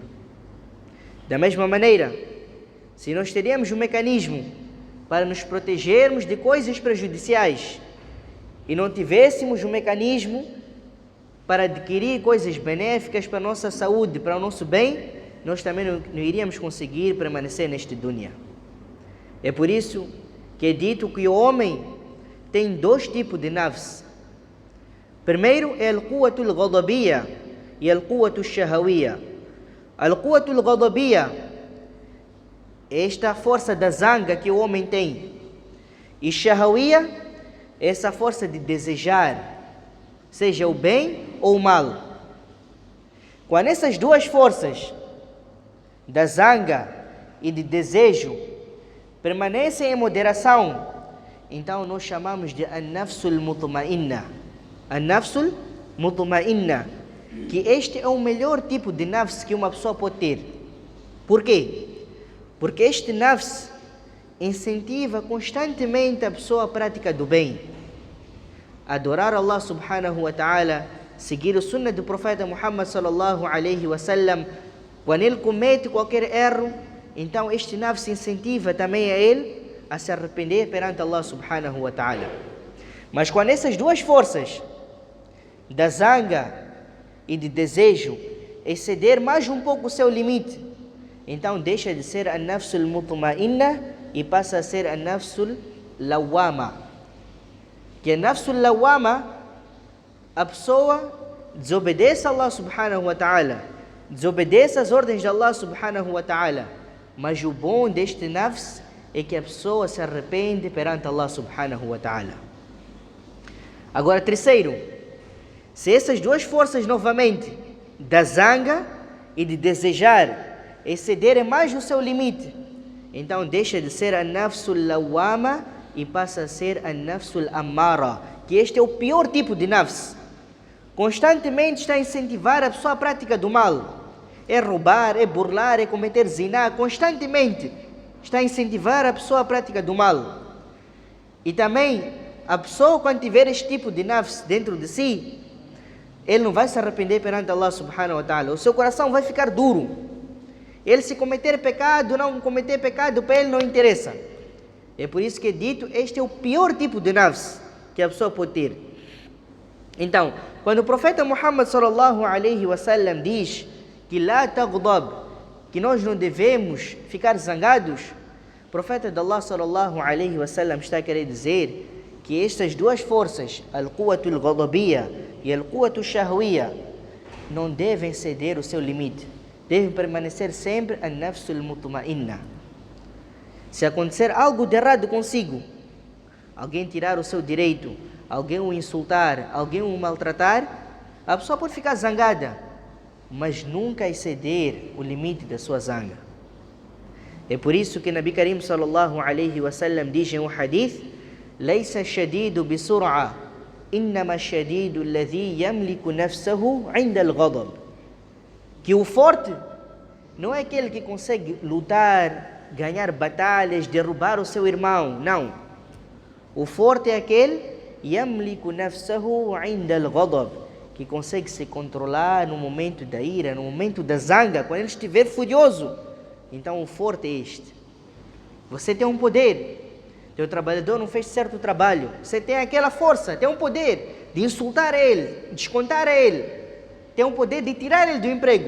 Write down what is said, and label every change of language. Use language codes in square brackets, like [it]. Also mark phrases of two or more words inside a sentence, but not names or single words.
[pt] Da mesma maneira, se nós teríamos um mecanismo para nos protegermos de coisas prejudiciais e não tivéssemos um mecanismo para adquirir coisas benéficas para a nossa saúde, para o nosso bem, nós também não iríamos conseguir permanecer neste dunya. É por isso que é dito que o homem tem dois tipos de nafs. Primeiro é [ar] القوة الغضبية e القوة الشهوية. القوة الغضبية [pt] é esta força da zanga que o homem tem. E shahawiyya é essa força de desejar, seja o bem ou o mal. Quando essas duas forças, da zanga e de desejo, permanecem em moderação, então nós chamamos de [ar] النفس المطمئنة. النفس المطمئنة, [pt] que este é o melhor tipo de nafs que uma pessoa pode ter. Por quê? Porque este nafs incentiva constantemente a pessoa à prática do bem, adorar [ar] الله سبحانه وتعالى, [pt] seguir o sunnah do profeta Muhammad [ar] صلى الله عليه وسلم. [pt] Quando ele comete qualquer erro, então este nafs incentiva também a ele a se arrepender perante [ar] الله سبحانه وتعالى. [pt] Mas quando essas duas forças, da zanga e de desejo, exceder mais um pouco o seu limite, então deixa de ser a [ar] النفس المطمئنة [pt] e passa a ser a [ar] النفس اللوامة. [pt] Que a [ar] النفس اللوامة, [pt] a pessoa desobedece a [ar] الله سبحانه وتعالى, [pt] desobedece as ordens de [ar] الله سبحانه وتعالى, [pt] mas o bom deste nafs é que a pessoa se arrepende perante [ar] الله سبحانه وتعالى. [pt] Agora, terceiro, se essas duas forças novamente, da zanga e de desejar, excederem mais o seu limite, então deixa de ser a [ar] النفس اللوامة [pt] e passa a ser a [ar] النفس الأمارة, [pt] que este é o pior tipo de nafs. Constantemente está a incentivar a pessoa à prática do mal. É roubar, é burlar, é cometer zina, constantemente está a incentivar a pessoa à prática do mal. E também, a pessoa, quando tiver este tipo de nafs dentro de si, ele não vai se arrepender perante [ar] الله سبحانه وتعالى. [pt] O seu coração vai ficar duro. Ele se cometer pecado, não cometer pecado, para ele não interessa. É por isso que é dito, este é o pior tipo de nafs que a pessoa pode ter. Então, quando o profeta Muhammad [ar] صلى الله عليه وسلم [pt] diz que [ar] لا تغضب, [pt] que nós não devemos ficar zangados, o profeta de [ar] الله صلى الله عليه وسلم [pt] está a querer dizer que estas duas forças, [ar] القوة الغضبية e القوة الشهوية, [pt] não devem ceder o seu limite, devem permanecer sempre [ar] النفس المطمئنة. [pt] Se acontecer algo de errado consigo, alguém tirar o seu direito, alguém o insultar, alguém o maltratar, a pessoa pode ficar zangada, mas nunca exceder o limite da sua zanga. É por isso que [ar] نبي كريم صلى الله عليه وسلم [pt] diz em um hadith: [ar] "ليس الشديد بالصرعة، إنما الشديد الذي يملك نفسه عند الغضب." [pt] Que o forte não é aquele que consegue lutar, ganhar batalhas, derrubar o seu irmão, não. O forte é aquele [ar] يملك نفسه عند الغضب, [pt] que consegue se controlar no momento da ira, no momento da zanga, quando ele estiver furioso. Então o forte é este. Você tem um poder, teu trabalhador não fez certo trabalho, você tem aquela força, tem um poder de insultar ele, descontar ele, tem um poder de tirar ele do emprego.